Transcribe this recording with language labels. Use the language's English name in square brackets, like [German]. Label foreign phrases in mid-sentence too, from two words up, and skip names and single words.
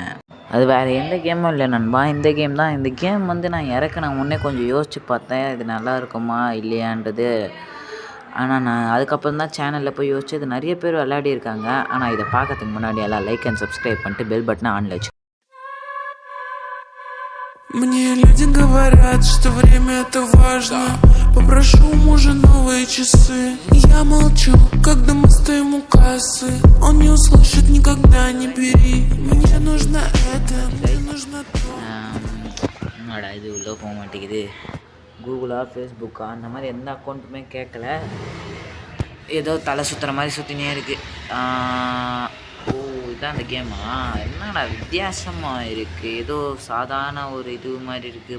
[Tamil] அது வேறு எந்த கேமும் இல்லை நண்பா, இந்த கேம் தான். இந்த கேம் நான் இறக்குன முன்னே கொஞ்சம் யோசித்து பார்த்தேன், இது நல்லா இருக்குமா இல்லையான்றது. ஆனால் நான் அதுக்கப்புறம் தான் சேனலில் போய் யோசிச்சு, இது நிறைய பேர் விளையாடிருக்காங்க. ஆனால் இதை பார்க்கறதுக்கு முன்னாடி எல்லாம் [English] like and subscribe [Tamil] பண்ணிட்டு பெல் பட்டனை ஆன்ல வச்சு. [Russian] Мне люди говорят, что время это важно. Попрошу у мужа новые часы. Я молчу, когда мы стоим у кассы. Он не услышит никогда, не бери. Мне нужно это, мне нужно то. [Tamil] என்னடா இது உள்ளே போக மாட்டேங்குது. கூகுளா ஃபேஸ்புக்கா அந்த மாதிரி எந்த அக்கௌண்ட்டுமே கேட்கல. ஏதோ தலை சுற்றுற மாதிரி சுற்றினே இருக்குது. ஓ, இதுதான் அந்த கேமா? என்னடா வித்தியாசமாக இருக்குது. ஏதோ சாதாரண ஒரு இது மாதிரி இருக்குது.